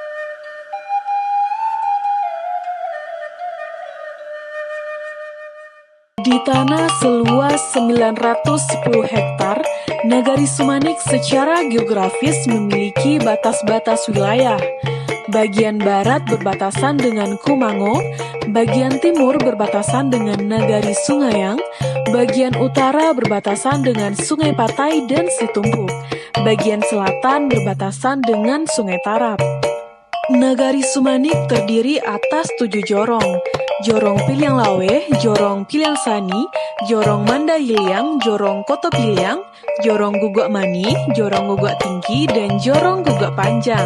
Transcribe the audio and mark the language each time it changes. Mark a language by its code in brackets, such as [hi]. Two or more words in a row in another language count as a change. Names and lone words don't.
[id] Di tanah seluas 910 hektar, Nagari Sumanik secara geografis memiliki batas-batas wilayah. Bagian barat berbatasan dengan Kumango, bagian timur berbatasan dengan Nagari Sungayang, bagian utara berbatasan dengan Sungai Patai dan Situmbuk, bagian selatan berbatasan dengan Sungai Tarap. Nagari Sumanik terdiri atas 7 jorong. Jorong Piliang Lawe, Jorong Piliang Sani, Jorong Mandahiliang, Jorong Koto Piliang, Jorong Gugak Mani, Jorong Gugak Tinggi, dan Jorong Gugak Panjang.